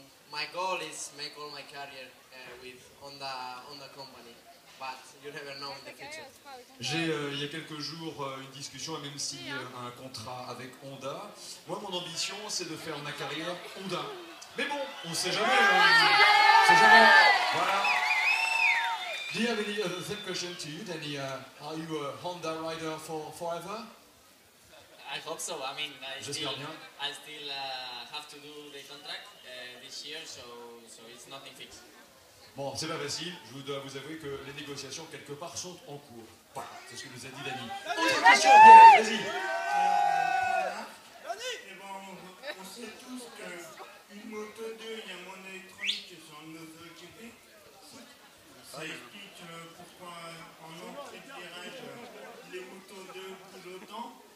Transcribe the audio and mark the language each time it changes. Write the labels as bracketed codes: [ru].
[en] My goal is make all my career with Honda company. But you never know in the future. [fr] J'ai il y a quelques jours une discussion et même signé un contrat avec Honda. Moi, mon ambition, c'est de faire ma carrière Honda. Mais bon, on ne sait jamais. On sait jamais. Voilà. [en] Do you have any same question to you, Danny? Are you a Honda rider for forever? I hope so. I mean, I [fr] J'espère [en] still [fr] bien. [en] have to do the contract this year, so it's nothing fixed. [fr] Bon, c'est pas facile, je dois vous avouer que les négociations, quelque part, sont en cours. Voilà, c'est ce que nous a dit Dani. Autre question, Pierre, vas-y. On sait tous qu'une moto 2 et un mono électronique sur le MotoGP, ça explique pourquoi en entrée de virage, les motos 2 bougent autant.